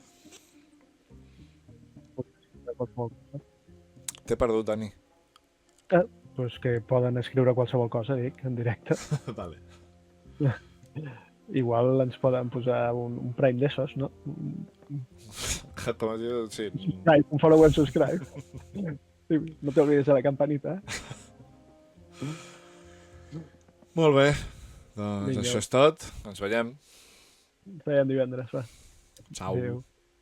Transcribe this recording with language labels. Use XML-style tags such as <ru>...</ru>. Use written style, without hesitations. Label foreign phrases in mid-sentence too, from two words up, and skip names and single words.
<ca>T'he perdut, Dani. Doncs que poden escriure qualsevol cosa, dic, en directe. Vale. Igual ens poden posar un Prime d'esos, no? Com es diu? Sí.</ca> <en>Un follow and subscribe.</en> <ca>No t'oblides de la campanita. Molt bé. Doncs això és tot. Ens veiem. Ens veiem divendres, va. Ciao. Adéu.</ca>